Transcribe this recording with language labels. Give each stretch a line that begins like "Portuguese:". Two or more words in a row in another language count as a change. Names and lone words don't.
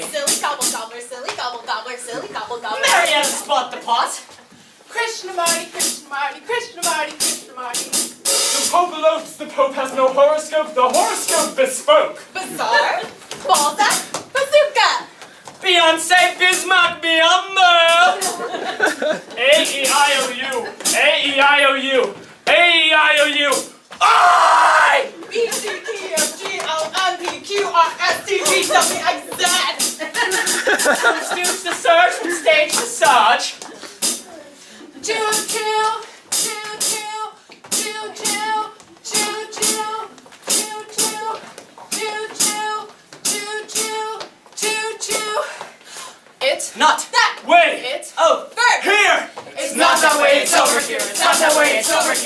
English: Silly gobble gobbler, silly gobble gobbler, silly gobble gobbler. Marietta spot the pot! Krishnamurti, Krishnamurti, Krishnamurti, Krishnamurti. The Pope elotes, the Pope has no horoscope, the horoscope bespoke. Bazaar. Balzac. Bazooka. Beyonce Bismarck Biumbo! A-E-I-O-U, A-E-I-O-U, A-E-I-O-U. I! BCTFGLMPQRSTVWXZ. From stooge to surge, from stage to sarge. Choo choo, choo choo, choo choo, choo choo, choo choo, choo choo, choo choo, choo choo. It's Not that Wait! It's over Here! It's not that way, it's over here. It's not that way, it's over